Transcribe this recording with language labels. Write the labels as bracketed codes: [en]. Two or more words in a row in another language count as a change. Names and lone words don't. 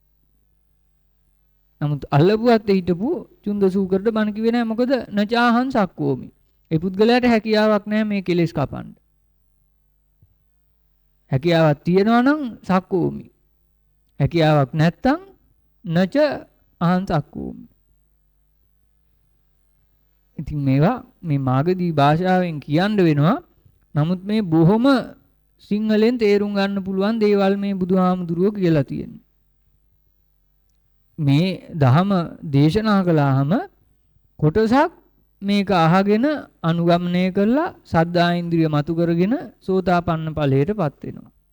[si] නමුත් අල්ලපුවත් හිටපු චුන්දසූකරට බණ කිව්වේ නැහැ. මොකද [pi] නචාහං සක්කෝමි. [si] ඒ පුද්ගලයාට හැකියාවක් නැහැ මේ කෙලෙස් කපන්න. හැකියාවක් තියෙනවා නම් සක්කෝමි. හැකියාවක් නැත්තම් [pi] නච අහං සක්කෝමි. [si] ඉතින් මේවා මේ මාගදී භාෂාවෙන් කියන්න වෙනවා. නමුත් මේ බොහොම සිංහලෙන් තේරුම් ගන්න පුළුවන් දේවල් මේ බුදුහාමුදුරුවෝ කියලා තියෙනවා. මේ දහම දේශනා කළාම කොටසක් මේක අහගෙන අනුගමනය කරලා සද්ධා ඉන්ද්‍රිය මතු කරගෙන සෝතාපන්න ඵලයටපත් වෙනවා.